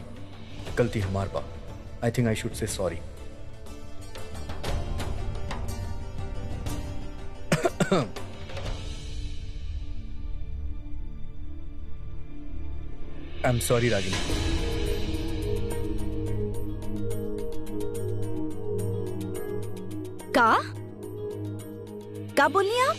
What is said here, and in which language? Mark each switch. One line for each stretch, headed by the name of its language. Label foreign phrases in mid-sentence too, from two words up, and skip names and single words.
Bhojpuri: गलती हमार बा।
English: I think I should say sorry. I am sorry Ragini.
Bhojpuri: का बोलिए आप?